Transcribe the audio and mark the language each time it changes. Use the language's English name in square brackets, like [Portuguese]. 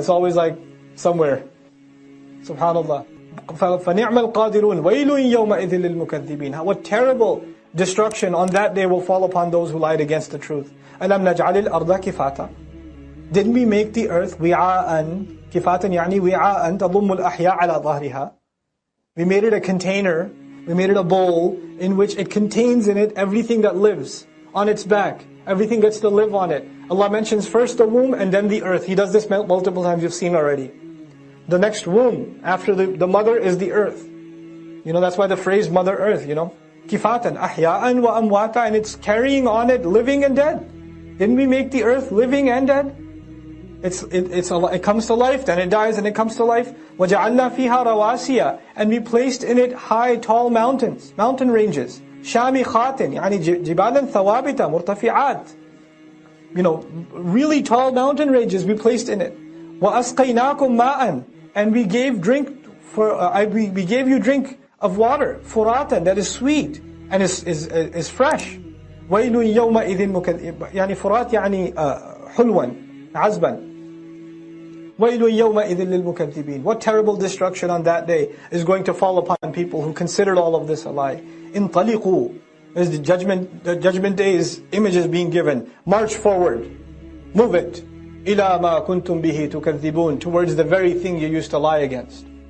[English] It's always like somewhere. [Arabic] SubhanAllah. فَنِعْمَ الْقَادِرُونَ وَيْلٌ يَوْمَئِذٍ لِلْمُكَذِّبِينَ. [English] What terrible destruction on that day will fall upon those who lied against the truth. [Arabic] أَلَمْ نَجْعَلِ الْأَرْضَ كِفَاتًا. [English] Didn't we make the earth وِعَاءً? [Arabic] كِفَاتًا يعني وِعَاءً تَضُمُّ الْأَحْيَاءَ عَلَى ظَهْرِهَا. [English] We made it a container, we made it a bowl in which it contains in it everything that lives on its back. Everything gets to live on it. Allah mentions first the womb and then the earth. He does this multiple times, you've seen already. The next womb after the mother is the earth. That's why the phrase Mother Earth, Kifatan, ahya'an wa amwata, and it's carrying on it living and dead. Didn't we make the earth living and dead? It comes to life, then it dies and it comes to life. [Arabic] وَجَعَلْنَا فِيهَا رَوَاسِيَ, [English] and we placed in it high, tall mountains, mountain ranges. [Arabic] شَامِخَاتٍ يعني جِبَالًا ثَوَابِتًا مُرْتَفِعَاتٍ. [English] Really tall mountain ranges we placed in it. [Arabic] وَأَسْقَيْنَاكُمْ مَاءً, [English] and we gave we gave you drink of water, فُرَاتًا, that is sweet and is fresh. [Arabic] وَيْلٌ يَوْمَئِذٍ يعني فُرَات يعني حُلْوًا عَزْبًا. وَيْلٌ يَوْمَئِذٍ لِلْمُكَذِّبِينَ. [English] What terrible destruction on that day is going to fall upon people who considered all of this a lie. [Arabic] انطلقوا, [English] as the judgment day's image is being given. March forward, move it. [Arabic] إِلَى مَا كُنْتُمْ بِهِ تُكَذِّبُونَ, [English] towards the very thing you used to lie against.